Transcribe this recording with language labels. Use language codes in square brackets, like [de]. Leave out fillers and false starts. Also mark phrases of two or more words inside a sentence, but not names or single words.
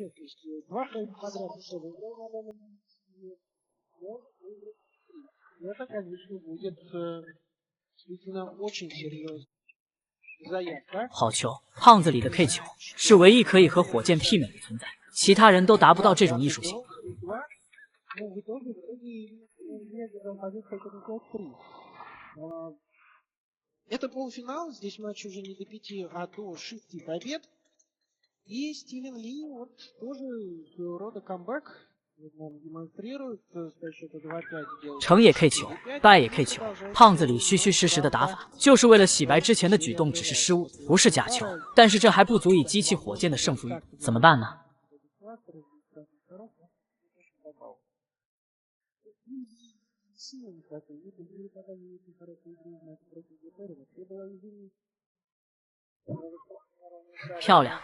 [zh] 好球！胖子里的 K 球是唯一可以和火箭媲美的存在，其他人都达不到这种艺术性。 [ru] Ну, в итоге Медведев побед только 3. Это полуфинал, здесь матч уже не до 5, а до 6 побед. И Стивен Ли вот тоже своего рода камбэк нам демонстрирует, со счета 2-5 [zh] 成也 K 球，败也 K 球。胖子里虚虚实实的打法，就是为了洗白之前的举动只是失误，不是假球。但是这还不足以激起火箭的胜负欲，怎么办呢？漂亮！